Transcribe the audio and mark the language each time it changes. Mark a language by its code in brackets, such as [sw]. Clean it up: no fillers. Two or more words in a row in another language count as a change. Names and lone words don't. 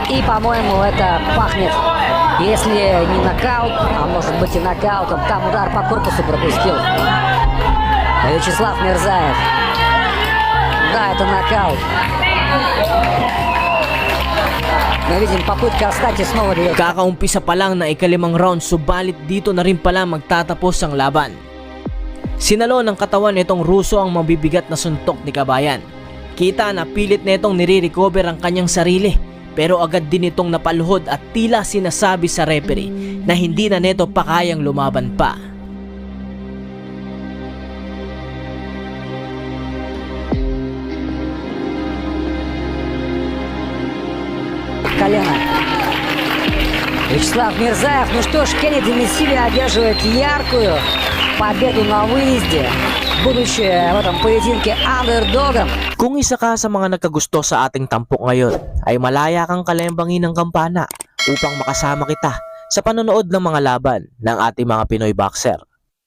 [ru] И, по-моему, это пахнет, если не нокаут, а может быть и нокаутом. Там удар по корпусу пропустил Вячеслав Мирзаев. Да, это нокаут. Мы видим попытка встать и снова дает. [tl] Kakaumpisa pa lang na ikalimang round, subalit dito na rin pala magtatapos ang laban. Sinalo ng katawan nitong Ruso ang mabibigat na suntok ni Kabayan. Kita na pilit nitong nire-recover ang kanyang sarili, pero agad din itong napaluhod at tila sinasabi sa referee na hindi na nito pa kayang lumaban pa. [ru] Колено. Вячеслав Мирзаев. Ну что ж, Кенни Демисилио одерживает яркую победу на выезде, будучи в этом поединке андердогом. [tl] Kung isa ka sa mga nagkagusto sa ating tampok ngayon, ay malaya kang kalembangin ng kampana upang makasama kita sa panonood ng mga laban ng ating mga Pinoy boxer.